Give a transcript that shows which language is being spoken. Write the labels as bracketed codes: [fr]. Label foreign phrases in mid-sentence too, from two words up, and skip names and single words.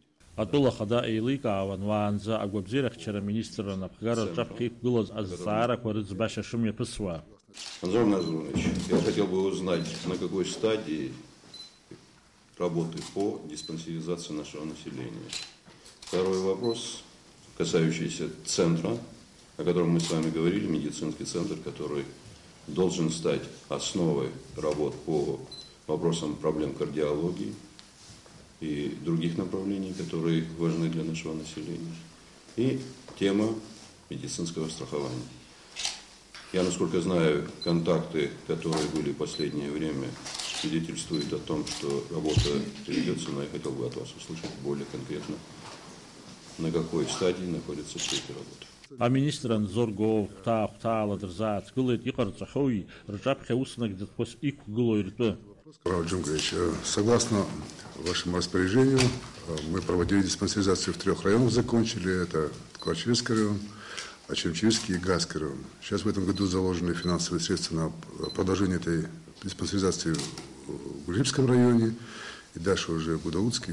[ab] Атәыла хада еиликаауан уаанӡа агәабзиарахьчара министрра напхгара рҿаԥхьа иқәгылаз азҵаарақәа рыӡбашьа шымҩаԥысуа. [ru] Анзор Назарович, я хотел бы узнать, на какой стадии работы по диспансеризации нашего населения. Второй вопрос, касающийся центра, о котором мы с вами говорили, медицинский центр, который должен стать основой работ по вопросам проблем кардиологии и других направлений, которые важны для нашего населения. И тема медицинского страхования. Я, насколько знаю, контакты, которые были в последнее время, свидетельствуют о том, что работа ведется, но я хотел бы от вас услышать более конкретно, на какой стадии находятся все эти работы. [ab] Министр Анзор Гов хта-хтаала дырзааҭгылеит иҟарҵахьоуи рҿаԥхьа уснак дыҭқәас иқәгыло иртәы. [ru] Равиль Джумгаевич, согласно вашему распоряжению, мы проводили диспансеризацию в 3 районах, закончили. Это Ткачевский район, Ачемчевский и Гайский район. Сейчас в этом году заложены финансовые средства на продолжение этой диспансеризации в Гулибском районе и дальше уже в Гудаутске.